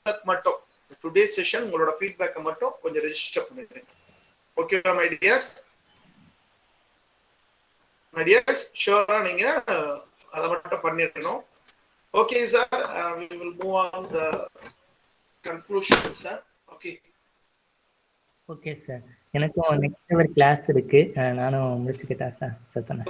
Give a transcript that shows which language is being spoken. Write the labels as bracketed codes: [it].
[ta] மட்டும் today session உங்களோட ஃபீட்பேக்கை மட்டும் கொஞ்சம் ரெஜிஸ்டர் பண்ணிடுங்க. ஓகேவா மை டியர்ஸ்? மை டியர்ஸ் ஷூரா நீங்க அதை மட்டும் பண்ணிடணும். [en] Okay sir, we will move on the conclusion sir. Okay [ta] okay sir, எனக்கும் நெக்ஸ்ட் ஒரு கிளாஸ் இருக்கு, நானும் முடிச்சுக்கிட்டேன் சார் செஷனை.